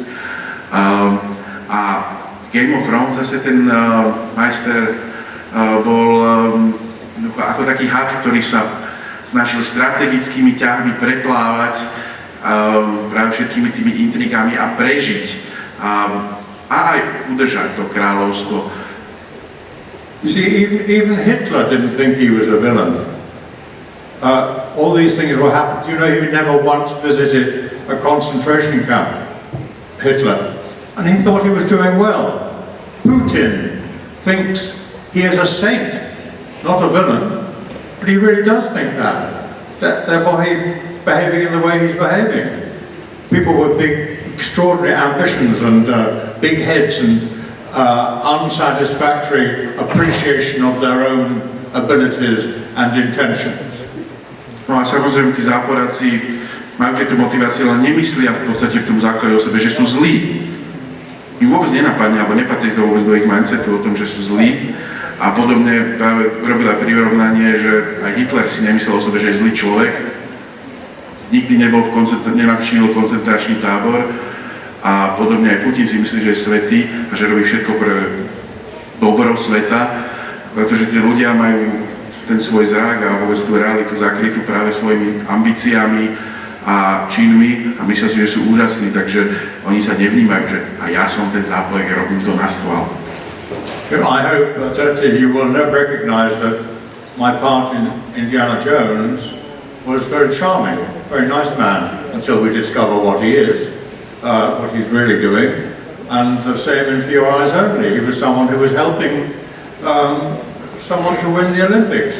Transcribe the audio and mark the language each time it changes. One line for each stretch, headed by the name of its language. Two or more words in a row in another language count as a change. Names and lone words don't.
Slovak: A v Game of Thrones zase ten majster bol ako taký had, ktorý sa snažil strategickými ťahmi preplávať práve všetkými tými intrigami a prežiť a aj udržať to kráľovstvo.
English: You see, even Hitler didn't think he was a villain. All these things were happening. You know, he never once visited a concentration camp, Hitler, and he thought he was doing well. Putin thinks he is a saint, not a villain. But he really does think that. Therefore, he behaving in the way he's behaving. People with big, extraordinary ambitions and big heads and unsatisfactory appreciation of their own abilities and intentions.
Slovak: No a samozrejme tí záporáci majú tieto motivácie, ale nemyslia v podstate v tom základe o sebe, že sú zlí. Im vôbec nenapadne, alebo nepatrí to vôbec do ich mindsetu o tom, že sú zlí. A podobne práve robil aj prirovnanie, že aj Hitler si nemyslel o sebe, že je zlý človek. Nikdy nebol nenavštívil koncentračný tábor a podobne aj Putin si myslí, že je svätý a že robí všetko pre dobro sveta, pretože tí ľudia majú ten svoj zrak a vôbec tú realitu zakrytú práve svojimi ambíciami a činmi a myslia si, že sú úžasní, takže oni sa nevnímajú, že a ja som ten zápojek a robím to na stôl.
English: I hope that you will never recognize that my part in Indiana Jones was very charming, very nice man, until we discover what he is, what he's really doing. And the same in For Your Eyes Only. He was someone who was helping someone to win the Olympics.